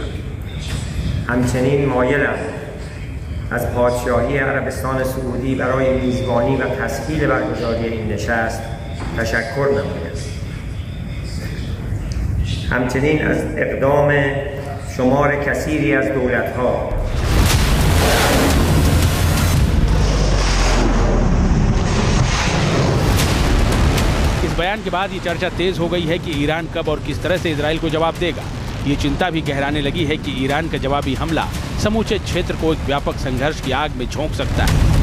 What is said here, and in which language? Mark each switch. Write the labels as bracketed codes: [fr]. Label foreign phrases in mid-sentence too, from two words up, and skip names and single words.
[fa] همچنین مایلم از پادشاهی عربستان سعودی برای میزبانی و تسهیل برگزاری این نشست تشکر نمایم. همچنین از اقدام شمار کثیری از دولت‌ها [hi] बयान के बाद ये चर्चा तेज हो गई है कि ईरान कब और किस तरह से इजराइल को जवाब देगा। ये चिंता भी गहराने लगी है कि ईरान का जवाबी हमला समूचे क्षेत्र को एक व्यापक संघर्ष की आग में झोंक सकता है।